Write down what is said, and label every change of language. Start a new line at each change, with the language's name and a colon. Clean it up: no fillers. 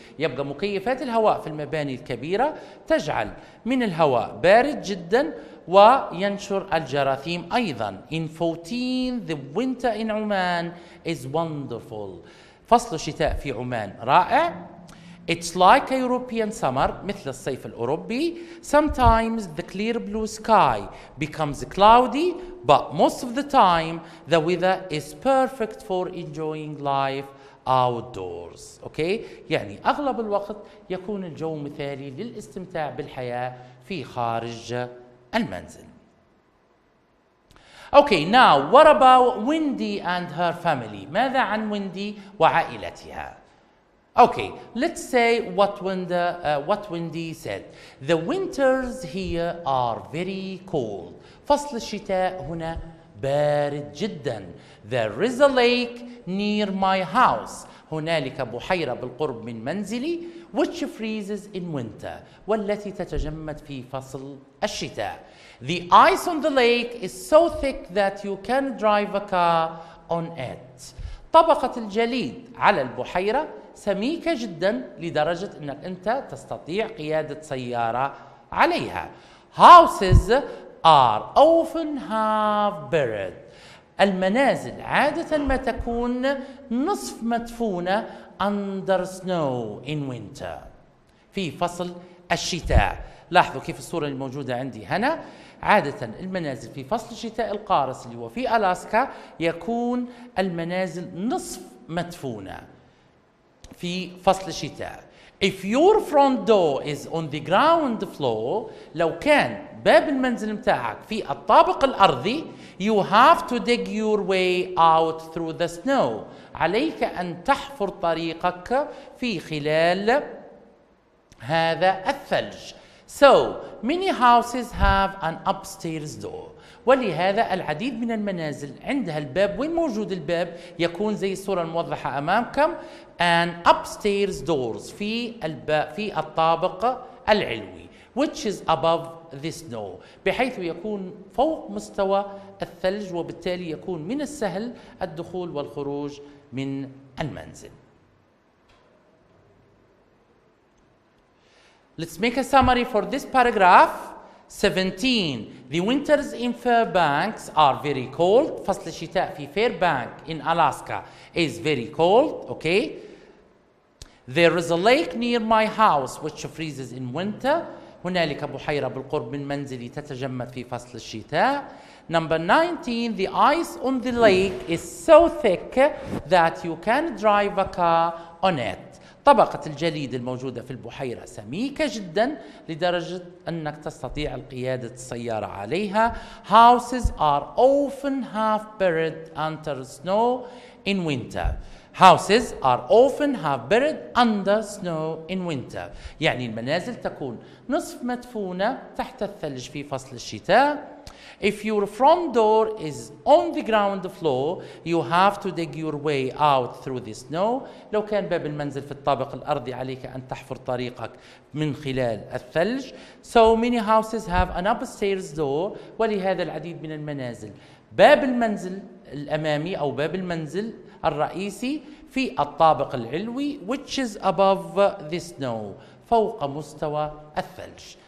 Arabic: يبقى مكيفات الهواء في المباني الكبيرة تجعل من الهواء بارد جدا وينشر الجراثيم أيضا.
English: In 14, the winter in Oman is wonderful.
Arabic: فصل الشتاء في عمان رائع.
English: It's like a European summer
Arabic: مثل الصيف الأوروبي.
English: Sometimes the clear blue sky becomes cloudy, but most of the time the weather is perfect for enjoying life outdoors. Okay?
Arabic: يعني أغلب الوقت يكون الجو مثالي للاستمتاع بالحياة في خارج المنزل.
English: Okay, now what about Wendy and her family?
Arabic: ماذا عن ويندي وعائلتها؟
English: Okay, let's say what Wendy said. The winters here are very cold.
Arabic: فصل الشتاء هنا بارد جدا.
English: There is a lake near my house.
Arabic: هنالك بحيرة بالقرب من منزلي
English: which freezes in winter.
Arabic: والتي تتجمد في فصل الشتاء.
English: The ice on the lake is so thick that you can drive a car on it.
Arabic: طبقة الجليد على البحيرة سميكة جدا لدرجة أنك أنت تستطيع قيادة سيارة عليها.
English: Houses are often half buried.
Arabic: المنازل عادة ما تكون نصف مدفونة
English: under snow in winter
Arabic: في فصل الشتاء. لاحظوا كيف الصورة الموجودة عندي هنا. عادة المنازل في فصل الشتاء القارس اللي هو في ألاسكا يكون المنازل نصف مدفونة في فصل الشتاء.
English: If your front door is on the ground floor
Arabic: لو كان باب المنزل متاعك في الطابق الأرضي
English: you have to dig your way out through the snow.
Arabic: عليك أن تحفر طريقك في خلال هذا الثلج.
English: So many houses have an upstairs door.
Arabic: ولهذا العديد من المنازل عندها الباب. وين موجود الباب؟ يكون زي الصورة الموضحة أمامكم
English: an upstairs doors
Arabic: في الطابق العلوي
English: which is above the snow
Arabic: بحيث يكون فوق مستوى الثلج وبالتالي يكون من السهل الدخول والخروج من المنزل.
English: Let's make a summary for this paragraph. 17. The winters in Fairbanks are very cold.
Arabic: فصل الشتاء في
English: Fairbanks in Alaska is very cold. Okay. There is a lake near my house which freezes in winter.
Arabic: هنالك بحيرة بالقرب من منزلي تتجمد في فصل الشتاء.
English: Number 19. The ice on the lake is so thick that you can drive a car on it.
Arabic: طبقة الجليد الموجودة في البحيرة سميكة جدا لدرجة أنك تستطيع القيادة السيارة عليها.
English: Houses are often half buried under snow in winter. Houses are often half buried under snow in winter.
Arabic: يعني المنازل تكون نصف مدفونة تحت الثلج في فصل الشتاء.
English: If your front door is on the ground floor, you have to dig your way out through the snow.
Arabic: لو كان باب المنزل في الطابق الأرضي عليك أن تحفر طريقك من خلال الثلج.
English: So many houses have an upstairs door.
Arabic: ولهذا العديد من المنازل باب المنزل الأمامي أو باب المنزل الرئيسي في الطابق العلوي
English: which is above the snow
Arabic: فوق مستوى الثلج.